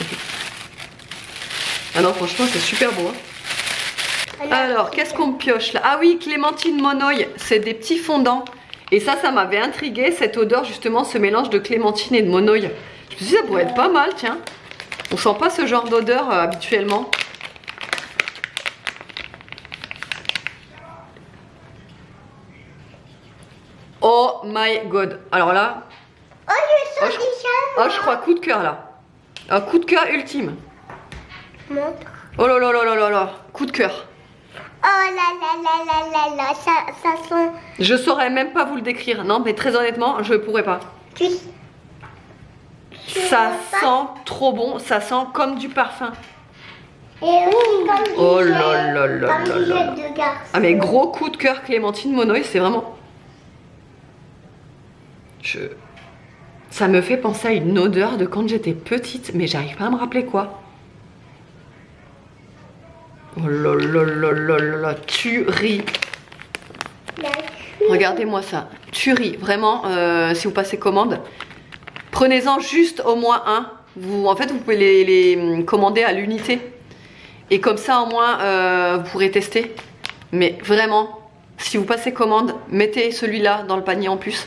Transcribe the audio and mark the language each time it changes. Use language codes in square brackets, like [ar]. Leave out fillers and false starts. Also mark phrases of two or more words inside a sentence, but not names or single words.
[fr] Ah non, franchement, c'est super beau. Hein. Alors, qu'est-ce qu'on pioche là? Ah oui, clémentine monoï, c'est des petits fondants. Et ça m'avait intrigué, cette odeur, justement, ce mélange de clémentine et de monoï. Je me suis dit, ça pourrait être pas mal, tiens. On sent pas ce genre d'odeur habituellement. [en] Oh my god. [fr] Alors là... Oh, je sens déjà. Oh, je crois coup de cœur là. Un coup de cœur ultime. Montre. Oh là là là là là là. Coup de cœur. Oh là là là là là là. Ça sent... Je saurais même pas vous le décrire. Non, mais très honnêtement, je pourrais pas. Ça sent trop bon. Ça sent comme du parfum. Et aussi comme du Oh lait, là là là comme là du là. lait de garçon. Ah mais gros coup de cœur clémentine monoï, c'est vraiment... Ça me fait penser à une odeur de quand j'étais petite, mais j'arrive pas à me rappeler quoi. Oh là là là là là là, tuerie. Regardez-moi ça, tuerie, vraiment, si vous passez commande, prenez-en juste au moins un. En fait, vous pouvez les commander à l'unité. Et comme ça, au moins, vous pourrez tester. Mais vraiment, si vous passez commande, mettez celui-là dans le panier en plus.